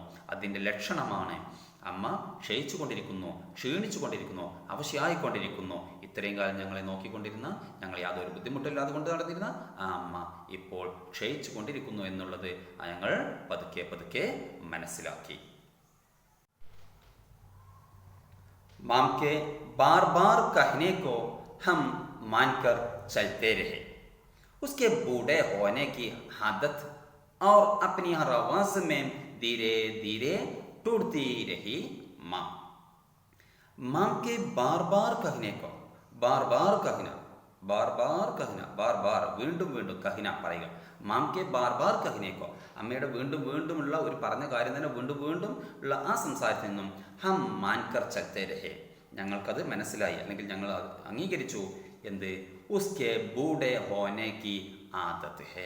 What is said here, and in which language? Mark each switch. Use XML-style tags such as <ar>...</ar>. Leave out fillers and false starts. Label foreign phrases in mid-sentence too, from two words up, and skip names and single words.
<ml>അതിൻ്റെ ലക്ഷണമാണ് അമ്മ ക്ഷയിച്ചു കൊണ്ടിരിക്കുന്നു, ക്ഷീണിച്ചു കൊണ്ടിരിക്കുന്നു, അവശയായിക്കൊണ്ടിരിക്കുന്നു. ഇത്രയും കാലം ഞങ്ങളെ നോക്കിക്കൊണ്ടിരുന്ന, ഞങ്ങൾ യാതൊരു ബുദ്ധിമുട്ടില്ലാതെ കൊണ്ട് നടന്നിരുന്ന ആ അമ്മ ഇപ്പോൾ ക്ഷയിച്ചു കൊണ്ടിരിക്കുന്നു എന്നുള്ളത് ഞങ്ങൾ പതുക്കെ പതുക്കെ മനസ്സിലാക്കി.</ml> <hi>माम के बार बार कहने को हम मानकर चलते रहे. उसके बूढ़े होने की आदत और अपनी हर आवाज में धीरे धीरे टूटती रही माँ. माम के बार बार कहने को, बार बार कहना, बार बार कहना, बार बार</hi> <ml>വീണ്ടും വീണ്ടും</ml> <hi>कहना പറയുക. माँ के बार बार कहने को,</hi> <ml>അമ്മയുടെ വീണ്ടും വീണ്ടുമുള്ള ഒരു പറഞ്ഞ കാര്യം തന്നെ വീണ്ടും വീണ്ടും ഉള്ള ആ സംസാരത്തിൽ നിന്നും</ml> <hi>हम मानकर चलते रहे,</hi> <ml>ഞങ്ങൾക്കത് മനസ്സിലായി അല്ലെങ്കിൽ ഞങ്ങൾ അത് അംഗീകരിച്ചു.</ml> <hi>എന്ത്? उसके बूढ़े होने की आदत है.</hi>